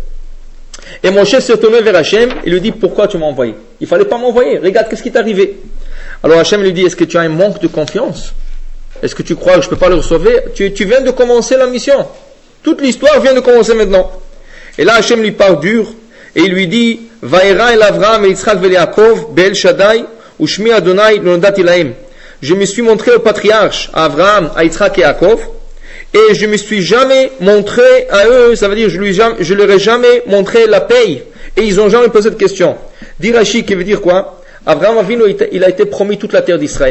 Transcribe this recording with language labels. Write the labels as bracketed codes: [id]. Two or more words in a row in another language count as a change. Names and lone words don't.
[fr] Et Moshe s'est tourné vers Hachem. Il lui dit, pourquoi tu m'as envoyé? Il fallait pas m'envoyer. Regarde, qu'est-ce qui t'est arrivé? Alors Hachem lui dit, est-ce que tu as un manque de confiance? Est-ce que tu crois que je peux pas le sauver? Tu viens de commencer la mission. Toute l'histoire vient de commencer maintenant. Et là, Hachem lui parle dur. Et il lui dit, [he] וארא אל אברהם את יצחק ויעקב באל שדי ושמי אדני לא נודעתי להם. [fr] Je me suis montré au patriarche, à Abraham, à Yitzhak et à Yaakov, et je me suis jamais montré à eux, ça veut dire je leur ai jamais montré la paye, et ils ont jamais posé de question. Dit Rashi, qui veut dire quoi? Abraham Avinu, il a été promis toute la terre d'Israël.